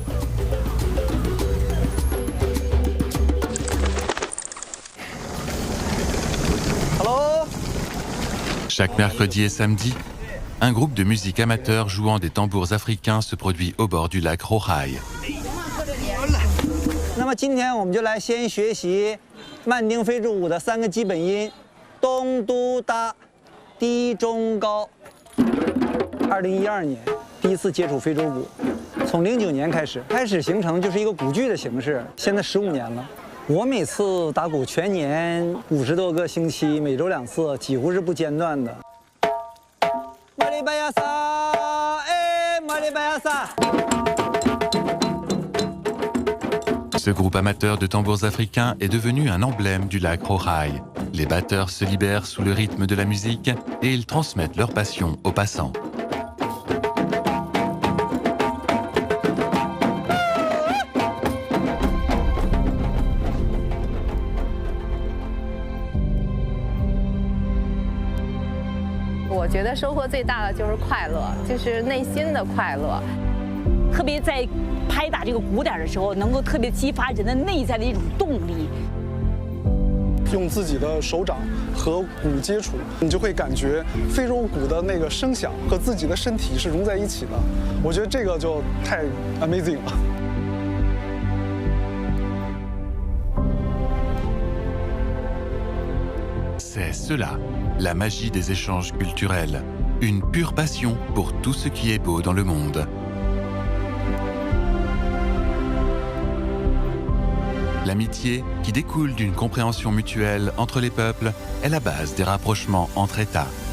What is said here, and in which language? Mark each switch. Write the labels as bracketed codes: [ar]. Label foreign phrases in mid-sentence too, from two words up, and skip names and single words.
[en] Hello. [fr] Chaque mercredi et samedi, un groupe de musique amateur jouant des tambours africains se produit au bord du lac Hohai. [zh] 那么今天我们就来先学习曼丁非洲舞的3个基本音：东、都、大、低、中、高。2012年第一次接触非洲鼓，从09年开始形成就是一个鼓剧的形式，现在15年了。我每次打鼓全年50多个星期，每周2次，几乎是不间断的。马里巴亚萨，哎，马里巴亚萨。 [fr] Ce groupe amateur de tambours africains est devenu un emblème du lac Hohai. Les batteurs se libèrent sous le rythme de la musique et ils transmettent leur passion aux passants. [zh] Je 觉得收获最大的就是快乐，就是内心的快乐。特别在拍打这个鼓点的时候，能够特别激发人的内在的一种动力。用自己的手掌和鼓接触，你就会感觉非洲鼓的那个声响和自己的身体是融在一起的。我觉得这个就太 amazing 了。 [fr] C'est cela, la magie des échanges culturels. Une pure passion pour tout ce qui est beau dans le monde. L'amitié, qui découle d'une compréhension mutuelle entre les peuples, est la base des rapprochements entre États.